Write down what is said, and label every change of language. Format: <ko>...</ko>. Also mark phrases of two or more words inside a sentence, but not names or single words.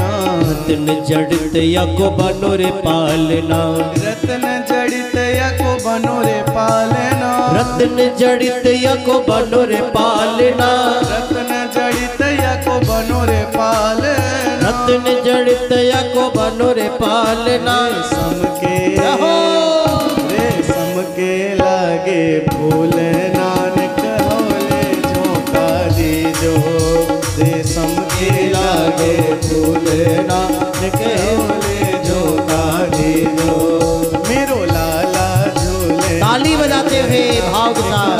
<bra>रत्न जड़ित यको बनो रे पालना। रत्न जड़ित यको बनो रे पालना। रत्न जड़ित यको बनो रे पालना। रत्न जड़ित यको बनो रे पालना। रत्न जड़ित यको बनो रे पालना। रेशम के लागे फूल नानक होले झोंका दीजो। रेशम के लागे फूल नानक होले झोंका दीजो। मेरो लाला झूले।</bra> <hi>ताली बजाते हुए भाव के साथ</hi>